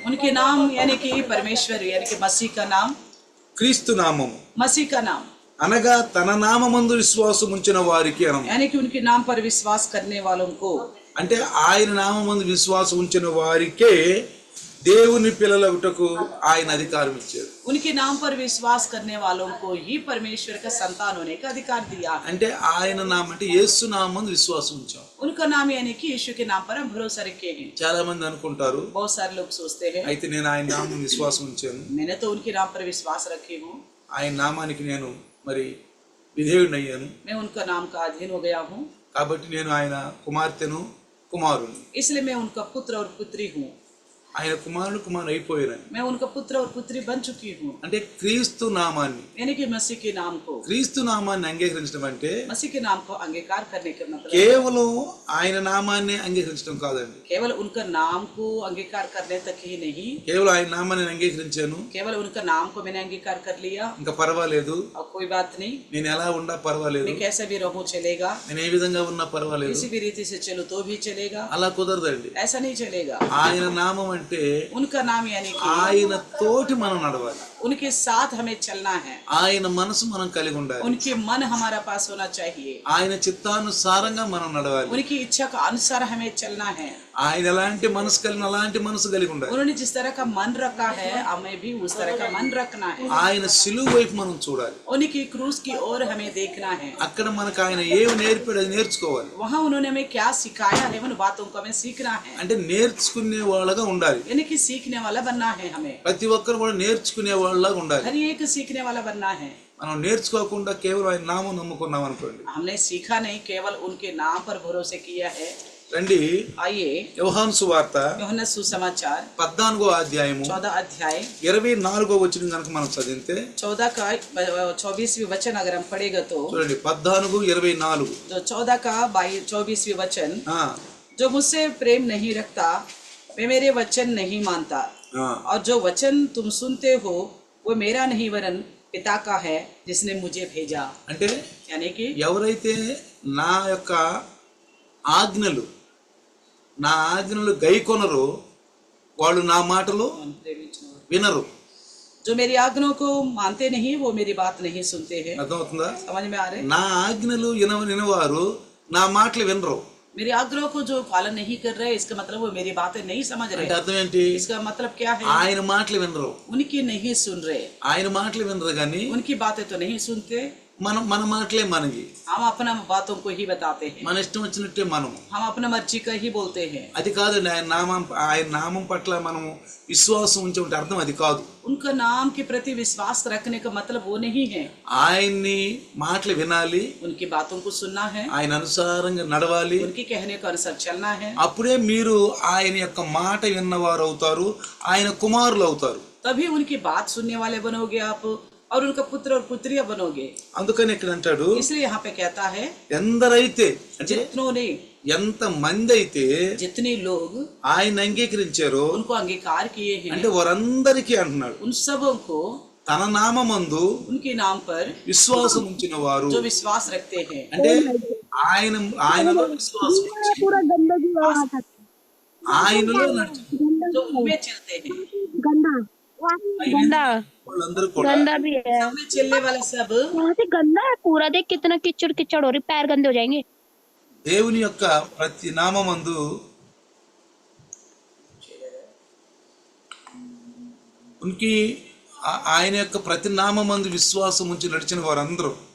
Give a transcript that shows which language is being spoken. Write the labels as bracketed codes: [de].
[hi] उनके नाम यानी कि परमेश्वर यानी कि मसीह का नाम, [te] క్రీస్తు నామము [hi] मसीह का नाम [te] అనగా తన నామమందు విశ్వాసం ఉంచిన వారికి అనం. [hi] यानी कि उनके नाम पर विश्वास करने वालों को, [te] అంటే ఆయన నామమందు విశ్వాసం ఉంచిన వారికే దేవుని పిల్లలగుటకు ఆయన అధికారం ఇచ్చారు. [hi] उनके नाम पर विश्वास करने वालों को ही परमेश्वर का संतान होने का अधिकार दिया. [te] అంటే ఆయన నామం అంటే యేసు నామమందు విశ్వాసం ఉంచాం. [hi] उनका नाम यानी कि यीशु के नाम पर हम भरोसा रखे हैं. [te] చాలా మంది అనుకుంటారు, [hi] बहुत सारे लोग सोचते हैं [te] అయితే నేను ఆయన నామం విశ్వాసం ఉంచాను, [hi] मैंने तो उनके नाम पर विश्वास रखी हूँ, [te] ఆయన నామానికి నేను మరి విధేయుడిని అయ్యాను, [hi] मैं उनका नाम का अधीन हो गया हूँ, [te] కాబట్టి నేను ఆయన కుమార్తెను కుమారుని, [hi] इसलिए मैं उनका पुत्र और पुत्री हूँ, [te] ఆయన కుమారుడు అయిపోయాను. [hi] मैं उनका पुत्र और पुत्री बन चुकी हूँ. [te] అంటే క్రీస్తు నామాన్ని, [hi] यानी कि मसीह के नाम को, [te] క్రీస్తు నామాన్ని అంగీకరించడం అంటే [hi] मसीह के नाम को अंगीकार करने का मतलब [te] కేవలం ఆయన నామాన్ని అంగీకరించడం కాదండి. [hi] केवल उनका नाम को अंगीकार करने तक ही नहीं, [te] కేవలం ఆయన నామాన్ని అంగీకరించాను, [hi] केवल उनका नाम को मैंने अंगीकार कर लिया [te] ఇంకా పర్వాలేదు, [hi] और कोई बात नहीं, [te] నేను ఎలా ఉన్నా పర్వాలేదు, [hi] मैं कैसे भी रहूं चलेगा, [te] నేను ఏ విధంగా ఉన్నా పర్వాలేదు, [hi] किसी भी रीति से चलो तो भी चलेगा, [te] అలా కుదరదండి. [hi] ऐसा नहीं चलेगा. [te] ఆయన నామం అంటే [hi] उनका नाम यानी कि [te] ఆయన తోటి మనం నడవాలి, [hi] उनके साथ हमें चलना है, [te] ఆయన మనసు మనం కలిగి ఉండాలి, [hi] उनके मन हमारा पास होना चाहिए, [te] ఆయన చిత్తానుసారంగా మనం నడవాలి, [hi] उनकी इच्छा का अनुसार हमें चलना है. [te] ఆయన ఎలాంటి మనసు కలిగిన అలాంటి మనసు కలిగి ఉండాలి. [hi] उन्होंने जिस तरह का मन रखा है हमें भी उस तरह का मन रखना है. [te] ఆయన సిలువ వైపు మనం చూడాలి, [hi] उनकी क्रूस की ओर हमें देखना है. [te] అక్కడ మనకు ఆయన ఏమి నేర్పాడు అది నేర్చుకోవాలి. [hi] वहाँ उन्होंने हमें क्या सिखाया है उन बातों को हमें सीखना है, [te] అంటే నేర్చుకునే వాళ్ళగా ఉండాలి. [hi] यानी कि सीखने वाला बनना है. हमें [te] ప్రతి ఒక్కరు కూడా నేర్చుకునే వాళ్ళగా ఉండాలి. [hi] हर एक सीखने वाला बनना है. [te] మనం నేర్చుకోకుండా కేవలం ఆయన నామం నమ్ముకున్నాం అనుకోండి, [hi] हमने सीखा नहीं, केवल उनके नाम पर भरोसे किया है. [te] రండి [hi] आइए [te] యోహాను సువార్త [hi] यूहन्ना सुसमाचार [te] 14వ అధ్యాయము [hi] 14 अध्याय [te] 24వ వచనం కనుక మనం చదివితే [hi] 14 का 24वीं वचन अगर हम पढ़ेगा तो [te] చూడండి 14:24 [hi] जो 14 का 24वीं वचन, जो मुझसे प्रेम नहीं रखता वे मेरे वचन नहीं मानता, और जो वचन तुम सुनते हो वो मेरा नहीं वरन पिता का है जिसने मुझे भेजा. [te] అంటే [hi] यानी कि [te] ఎవరైతే నా యొక్క ఆజ్ఞలు గైకొనరో వాళ్ళు నా మాటలు వినరు. [hi] जो मेरी आज्ञाओं को मानते नहीं वो मेरी बात नहीं सुनते हैं. [te] అర్థమవుతుందా? [hi] समझ में आ रहे? [te] నా ఆజ్ఞలు వినవారు నా మాటలు వినరు. [hi] मेरी आग्रह को जो पालन नहीं कर रहे इसका मतलब वो मेरी बातें नहीं समझ [te] అంటే [hi] रहे. [te] అర్థం ఏంటి? [hi] इसका मतलब क्या है? [te] ఆయన మాటలు వినరు, [hi] उनकी नहीं सुन रहे, [te] ఆయన మాటలు వినరు కానీ [hi] उनकी बातें तो नहीं सुनते, [te] మన మాటలే మనవి, [hi] हम अपना बातों को ही बताते हैं, [te] మన ఇష్టం వచ్చినట్టే మనము. [hi] हम अपना मर्जी का ही बोलते हैं. [te] అది కాదండి. ఆయన నామం పట్ల మనము విశ్వాసం ఉంచే అర్థం అది కాదు. [hi] उनका नाम के प्रति विश्वास रखने का मतलब वो नहीं है. [te] ఆయన్ని మాటలు వినాలి, [hi] उनकी बातों को सुनना है, [te] ఆయన అనుసారంగా నడవాలి, [hi] उनके कहने को अनुसार चलना है. [te] అప్పుడే మీరు ఆయన యొక్క మాట విన్నవారు అవుతారు, ఆయన కుమారులు అవుతారు. [hi] तभी उनकी बात सुनने वाले बनोगे आप, और उनका पुत्र और पुत्रियां बनोगे। [te] అందుకని ఇక్కడ అంటాడు [hi] इसलिए यहाँ पे कहता है [te] ఎందరైతే అంటే [hi] जितनों ने [te] ఎంత మంది అయితే [hi] जितने लोग [te] ఆయన అంగీకరించారో [hi] उनको अंगीकार किए हैं [te] అంటే వారందరికీ అంటున్నాడు [hi] उन सबों को [te] తన నామమందు [hi] उनके नाम पर [te] విశ్వాసం ఉంచిన వారు [hi] जो विश्वास रखते हैं। [te] అంటే ఆయనలో విశ్వాసం ఉంచి [hi] पूरा गंदगी हो रहा था, [te] ఆయనలో నడిచి [hi] जो उनमें चलते हैं। गंदा गंदा [te] వాళ్ళందరూ కూడా [hi] गंदा भी है, सामने चलने वाला सब यहाँ से गंदा है पूरा। देख कितना कीचड़ कीचड़ हो रही, पैर गंदे हो जाएंगे। [te] దేవుని యొక్క ప్రతి నామమందు ఉనికి ఆయన యొక్క ప్రతి నామమందు విశ్వాసం ఉంచి నడిచిన వారందరూ